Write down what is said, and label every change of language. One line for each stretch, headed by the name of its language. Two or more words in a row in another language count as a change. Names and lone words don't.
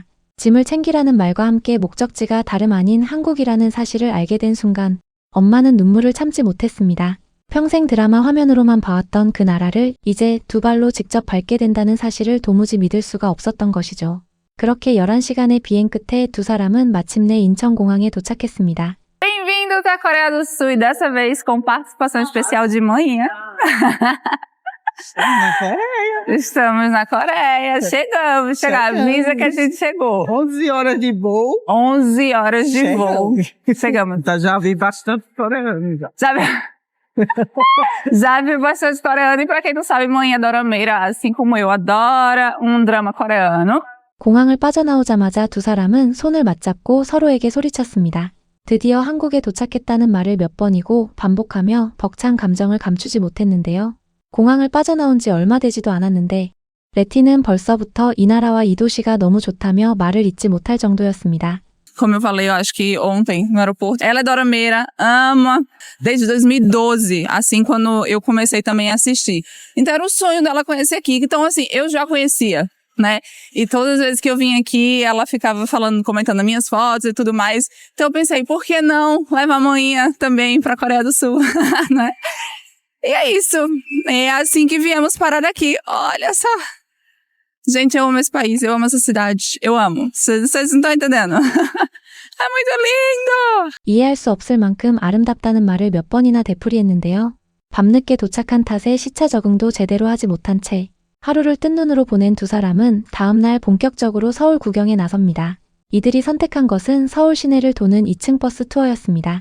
Korean: 짐을 챙기라는 말과 함께 목적지가 다름 아닌 한국이라는 사실을 알게 된 순간 엄마는 눈물을 참지 못했습니다. 평생 드라마 화면으로만 봐왔던 그 나라를 이제 두 발로 직접 밟게 된다는 사실을 도무지 믿을 수가 없었던 것이죠. 그렇게 11시간의 비행 끝에 두 사람은 마침내 인천공항에 도착했습니다.
Portuguese: Bem-vindos à Coreia do Sul e dessa vez com participação especial de manhã. Estamos na Coreia. Chegamos. Avisa que a gente chegou. 11 horas de voo. 11 horas de voo. Chegamos. Tá, já vi bastante coreano já. Já vi bastante coreano e pra quem não sabe, Mãe é dorameira, assim como eu, adora um drama coreano.
Korean: 공항을 빠져나오자마자 두 사람은 손을 맞잡고 서로에게 소리쳤습니다. 드디어 한국에 도착했다는 말을 몇 번이고 반복하며 벅찬 감정을 감추지 못했는데요. 공항을 빠져나온 지 얼마 되지도 않았는데 레티는 벌써부터 이 나라와 이 도시가 너무 좋다며 말을 잇지 못할 정도였습니다.
Portuguese: Como eu falei, eu acho que ontem no aeroporto, ela é dorameira, ama desde 2012, assim quando eu comecei também a assistir. Então era o sonho dela conhecer aqui, então assim, eu já conhecia, né? E todas as vezes que eu vim aqui, ela ficava falando, comentando as minhas fotos e tudo mais. Então eu pensei, por que não levar a manhã também pra Coreia do Sul, né? E é isso, é assim que viemos parar aqui, olha só. Gente, eu amo esse país, eu amo essa cidade, eu amo. Vocês não estão entendendo? É muito lindo!
Korean: 이해할 수 없을 만큼 아름답다는 말을 몇 번이나 되풀이했는데요. 밤늦게 도착한 탓에 시차 적응도 제대로 하지 못한 채 하루를 뜬 눈으로 보낸 두 사람은 다음날 본격적으로 서울 구경에 나섭니다. 이들이 선택한 것은 서울 시내를 도는 2층 버스 투어였습니다.